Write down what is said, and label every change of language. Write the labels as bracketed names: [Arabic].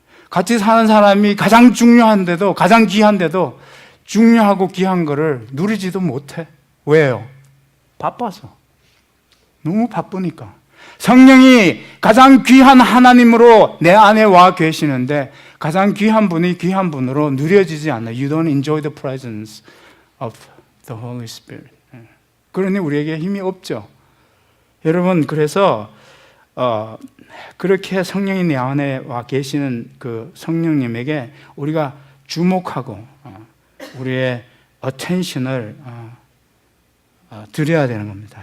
[Korean] 같이 사는 사람이 가장 중요한데도, 가장 귀한데도 중요하고 귀한 거를 누리지도 못해. 왜요? 바빠서. 너무 바쁘니까. 성령이 가장 귀한 하나님으로 내 안에 와 계시는데 가장 귀한 분이 귀한 분으로 누려지지 않아. [English] You don't enjoy the presence of the Holy Spirit. [Korean] 그러니 우리에게 힘이 없죠. 여러분, 그래서 그렇게 성령이 내 안에 와 계시는 그 성령님에게 우리가 주목하고 우리의 attention을 드려야 되는 겁니다.